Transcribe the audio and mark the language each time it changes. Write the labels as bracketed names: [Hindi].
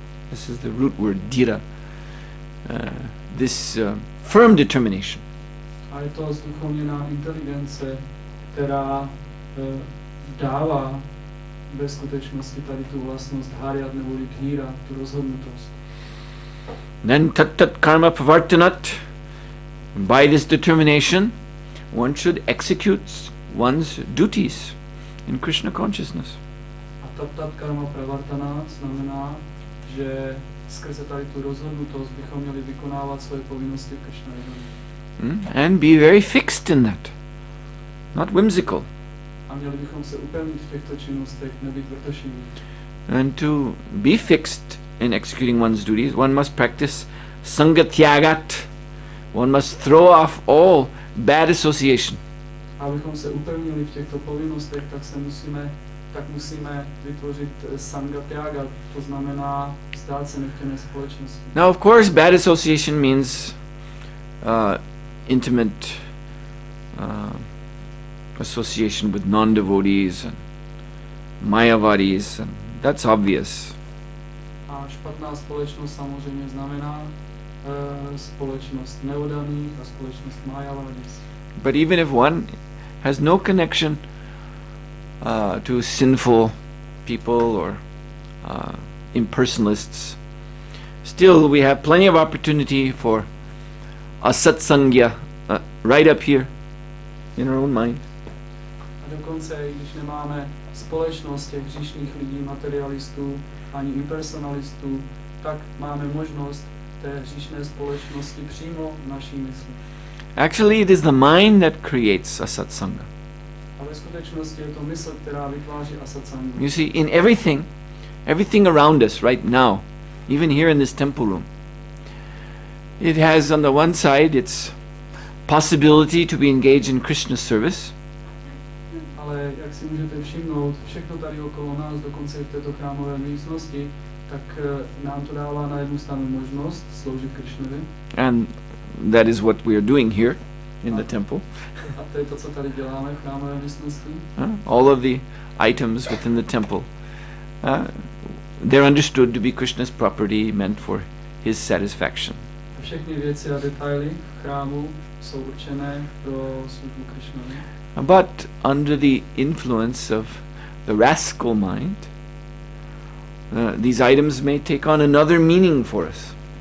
[English] This is the root word dhira. This firm determination. [Czech] A je to zduchovněná inteligence, která dává ve skutečnosti tady tu vlastnost haryat neboli dhira, tu rozhodnutost. [English] Then tat karma pravartanat. By this determination, one should execute one's duties in Krishna consciousness. [Czech] A tat karma pravartanat znamená, že skrze tady tu rozhodnutost bychom měli vykonávat svoje povinnosti v Krishna vědomí. [English] And be very fixed in that, not whimsical. [Czech] A měli bychom se upevnit v těchto činnostech, nebýt vrtošiví. [English] And to be fixed in executing one's duties, one must practice sangatyagat. One must throw off all bad association. [Czech] A abychom se upevnili v těchto povinnostech, tak musíme vytvořit sangatyaga, to znamená vzdát se nechtěné společnosti. [English] Now, of course, bad association means intimate association with non-devotees and mayavadis, and that's obvious. [Czech] A špatná společnost samozřejmě znamená společnost neoddaných a společnost mayavadis. [English] But even if one has no connection to sinful people or impersonalists, still we have plenty of opportunity for a satsangya right up here in our own mind. [Czech] A dokonce, když nemáme společnost těch hříšných lidí, materialistů, ani impersonalistů, tak máme možnost té hříšné společnosti přímo v naší mysli. [English] Actually, it is the mind that creates a satsanga. [Czech] A ve skutečnosti je to mysl, která vytváří asatsangu. [English] You see, in everything around us right now, even here in this temple room, it has on the one side its possibility to be engaged in Krishna service. [Czech] Ale jak si můžete všimnout, všechno tady okolo nás, dokonce i v této chrámové místnosti, tak nám to dává na jednu stranu možnost sloužit Krishnovi. [English] And that is what we are doing here in the temple. [Czech] A to je to, co tady děláme v chrámové místnosti. [English] All of the items within the temple, they're understood to be Krishna's property, meant for his satisfaction. [Czech] A všechny věci a detaily v chrámu jsou určené pro službu Krishnovi. [English] But under the influence of the rascal mind, these items may take on another meaning for us.